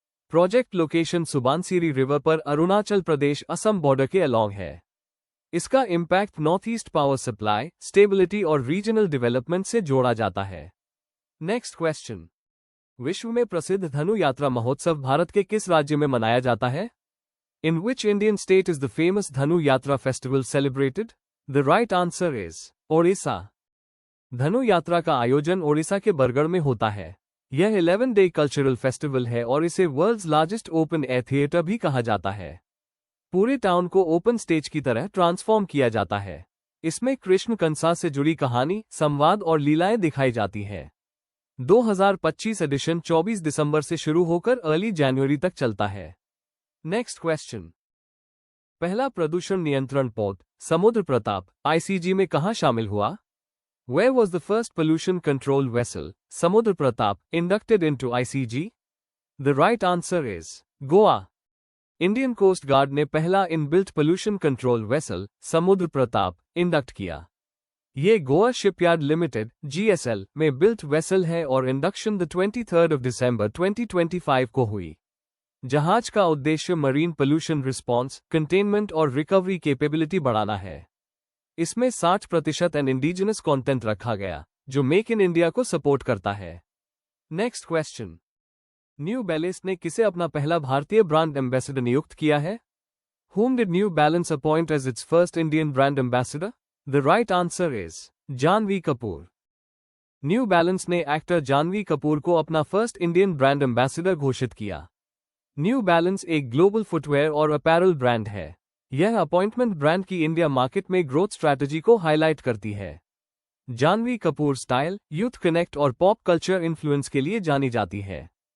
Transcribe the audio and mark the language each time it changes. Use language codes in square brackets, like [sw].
[hi] Project location Subansiri river पर Arunachal Pradesh Assam border के along है। इसका impact north east power supply, stability और रीजनल डेवलपमेंट से जोड़ा जाता है। Next question. विश्व में प्रसिद्ध धनु यात्रा महोत्सव भारत के किस राज्य में मनाया जाता है? [en] In which Indian state is the famous Dhanu Yatra festival celebrated? The right answer is Odisha. [hi] धनु यात्रा का आयोजन ओडिशा के बरगढ़ में होता है। यह 11 डे कल्चरल फेस्टिवल है और इसे world's largest open air theatre भी कहा जाता है। पूरे टाउन को ओपन स्टेज की तरह ट्रांसफॉर्म किया जाता है। इसमें कृष्ण कंसा से जुड़ी कहानी, संवाद और लीलाएं दिखाई जाती है। 2025 एडिशन 24 दिसंबर से शुरू होकर अर्ली जनवरी तक चलता है। Next question. पहला प्रदूषण नियंत्रण पौध समुद्र प्रताप आईसीजी में कहां शामिल हुआ? [en] Where was the first pollution control vessel, Samudra Pratap, inducted into ICG? The right answer is Goa. [hi] Indian Coast Guard ने पहला इनबिल्ट पोल्यूशन कंट्रोल वेसल समुद्र प्रताप इंडक्ट किया। ये गोवा शिपयार्ड लिमिटेड (GSL) में बिल्ट वेसल है और इंडक्शन 23 दिसंबर 2025 को हुई। जहाज का उद्देश्य मरीन पोल्यूशन रिस्पॉन्स, कंटेनमेंट और रिकवरी कैपेबिलिटी बढ़ाना है। इसमें 60% एंड इंडिजिनस कंटेंट रखा गया, जो मेक इन इंडिया को सपोर्ट करता है। Next question. न्यू बैलेंस ने किसे अपना पहला भारतीय ब्रांड एम्बेसडर नियुक्त किया है? [en] Whom did New Balance appoint as its first Indian brand ambassador? The right answer is Janhvi Kapoor. [hi] New balance ने एक्टर जानवी कपूर को अपना फर्स्ट इंडियन ब्रांड एम्बेसडर घोषित किया। न्यू बैलेंस एक ग्लोबल फुटवेयर और अपैरल ब्रांड है। यह अपॉइंटमेंट ब्रांड की इंडिया मार्केट में ग्रोथ स्ट्रैटेजी को हाईलाइट करती है। Janhvi Kapoor style, youth connect और पॉप कल्चर इन्फ्लुएंस के लिए जानी जाती है।